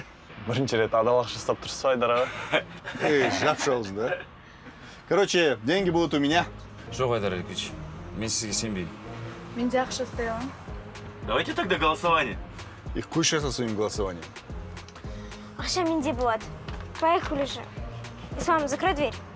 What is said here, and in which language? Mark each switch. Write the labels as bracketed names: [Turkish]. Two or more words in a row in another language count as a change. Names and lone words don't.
[Kazakh] Бірінші рет адалақ жасап тұрсыз Айдар аға. Эй, жапшалыз, да? [Russian] Короче, деньги будут у меня. [Kazakh] Жоқ, Айдар Аликович, мен сізге сенбеймін. Мен де ақша ұстай [Russian] Давайте тогда голосование. Их куча со своим голосованием. [Kazakh] Ақша менде болады. [Russian] Поехали же. Ислам, закрой дверь.